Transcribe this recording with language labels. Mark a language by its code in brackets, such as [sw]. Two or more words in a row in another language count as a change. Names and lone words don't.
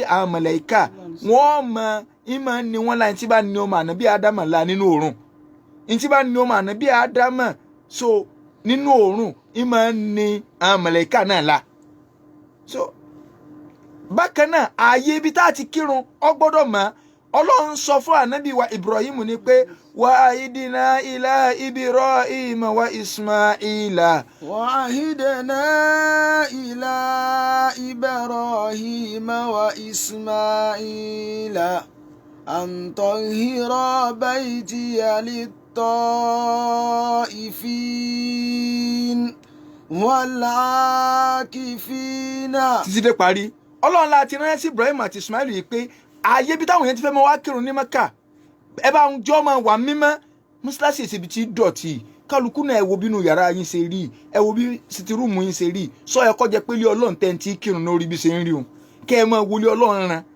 [yo] àwọn màláíkà wọ́n mọ ìmọ̀ ni wọ́n láyé tí bá ní ọmọ ànábì ádámà la nínú òórùn tí bá ní ọmọ ànábì ádámà so nínú òórùn ìmọ̀ ni àwọn màláíkà náà la so bákan náà ààyè ibi tá a ti kírun ọ gbọ́dọ̀ mọ̀ ọlọ́run sọ fún ànábì wa Ibrahim ní pé [ar] وعهدنا إلى إبراهيم وإسماعيل. وعهدنا إلى إبراهيم وإسماعيل أن طهر بيتي للطائفين والعاكفين. [yo] títí dé parí ọlọ́run láti rán sí Ibrahim àti Ismail yìí pé ààyè bí táwọn yẹn ti fẹ́ mọ wá kírun ní Mẹ́kà ẹ bá ń jọ́ máa wà mímọ́ mọ́ṣáláṣí ìṣèbí tí dọ̀tí kálukú náà ẹ wo bínú yàrá yín ṣe rí ẹ wo bí sitirúùmù yín ṣe rí sọ ẹ kọjá pé ilé ọlọ́run tẹ́ ń tí kírun lórí bí ṣe ń rí o kẹ́ ẹ máa wọlé ọlọ́run ran